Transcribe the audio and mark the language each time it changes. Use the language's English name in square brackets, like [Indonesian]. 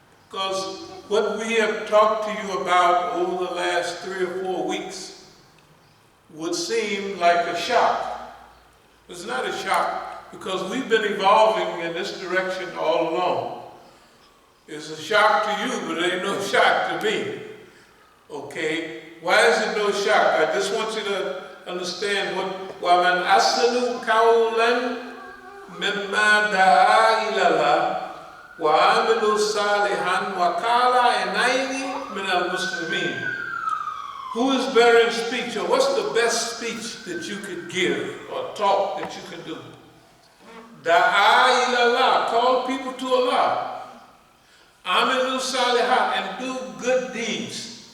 [English] Because what we have talked to you about over the last 3 or 4 weeks would seem like a shock. It's not a shock because we've been evolving in this direction all along. It's a shock to you, but it ain't no shock to me. Okay? Why is it no shock? I just want you to understand what [Arabic] وَمَنْ أَحْسَنُ قَوْلًا مِمَّا دَعَا إِلَى اللَّهِ وَعَمِلُوا صَالِحًا وَقَالَ إِنَّنِي مِنَ الْمُسْلِمِينَ. [English] Who is better in speech, or what's the best speech that you could give or talk that you can do? [Arabic] Da'a ila Allah, [English] call people to Allah. [Arabic] Amilu salihat, [English] and do good deeds.